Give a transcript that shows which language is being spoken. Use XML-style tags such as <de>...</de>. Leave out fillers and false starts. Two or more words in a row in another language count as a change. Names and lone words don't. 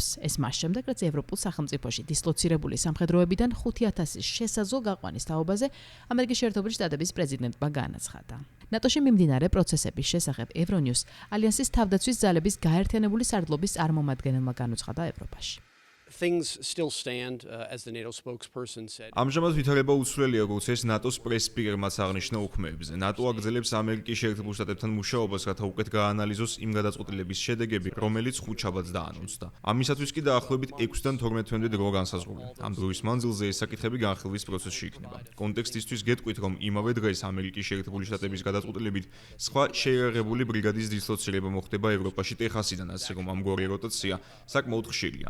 <ka>ეს მას შემდეგ, რაც ევროპულ სახელმწიფოში დისლოცირებული სამხედროებიდან 5,000-ის შესაძლო გაყვანის თაობაზე ამერიკის შეერთებული შტატების პრეზიდენტმა განაცხადა. ნატოში მიმდინარე პროცესების შესახებ ევრონიუს ალიანსის თავდაცვის ძალების გაერთიანებული სარდლობის წარმომადგენელმა განუცხადა ევროპაში.</ka> <en>Things still stand as the NATO spokesperson said.</en> <ka>ამჟამად ვითარება უცვლელია, როგორც ეს ნატოს პრესსპიკერმაც აღნიშნა უქმეებზე. ნატო აგრძელებს ამერიკის შეერთებულ შტატებთან მუშაობას, რათა უკეთ გაანალიზოს იმ გადაწყვეტილების შედეგები, რომელიც ხუთშაბათს დაანონსდა. ამისათვის კი დაახლოებით 6-დან 12-მდე დრო განსაზღვრული. ამ დროის მანძილზე ეს საკითხები განხილვის პროცესში იქნება. კონტექსტისთვის გეტყვით, რომ იმავე დღეს ამერიკის შეერთებული შტატების გადაწყვეტილებით სხვა შეიარაღებული ბრიგადის დისლოცირება მოხდება ევროპაში ტეხასიდან, ასე რომ ამგვარი როტაცია საკმაოდ ხშირია.</ka>